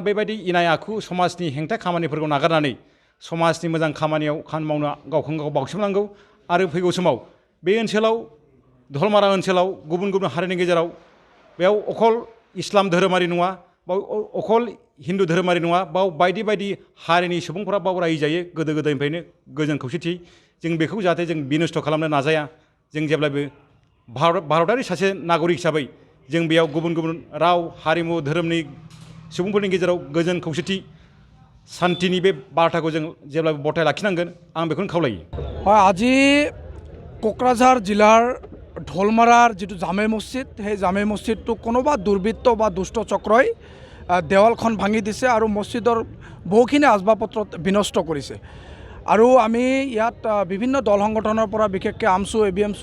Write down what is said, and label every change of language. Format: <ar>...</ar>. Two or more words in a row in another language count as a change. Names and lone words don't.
<brx>बेबायदि इनाय आखु समाजनि हेंथा खामानिफोरखौ नागारनानै समाजनि मोजां खामानियाव मावनो गावखौनो गाव बाउसोमनांगौ आरो फैगौ समाव बे ओनसोलाव दलमारा ओनसोलाव गुबुन गुबुन हारिनि गेजेराव बेयाव अखल इस्लाम धोरोमारि नङा बाव अखल हिन्दु धोरोमारि नङा बाव बायदि बायदि हारिनि सुबुंफोरा बाव रायजो जायो गोदो गोदायनिफ्रायनो गोजोन खौसेथि जों बेखौ जाहाथे जों बिनस्थ' खालामनो नाजाया जों जेब्लाबो भारतारि सासे नागरिक हिसाबै जों बेयाव गुबुन गुबुन राव हारिमु धोरोमनि सुबुंफोरनि गेजेराव गोजोन खौसेथि शान्तिनि बे बार्ताखौ जों जेब्लाबो बरथाय लाखिनांगोन आं बेखौनो खावलायो</brx> <as>হয় আজি কোকৰাঝাৰ জিলাৰ ঢোলমাৰাৰ যিটো জামে মছজিদ সেই জামে মছজিদটো কোনোবা দুৰ্বৃত্ত বা দুষ্ট চক্ৰই দেৱালখন ভাঙি দিছে আৰু মছজিদৰ বহুখিনি আচবাব পত্ৰ বিনষ্ট কৰিছে আৰু আমি ইয়াত বিভিন্ন দল সংগঠনৰ পৰা বিশেষকৈ আমছু এবিএমছু</as>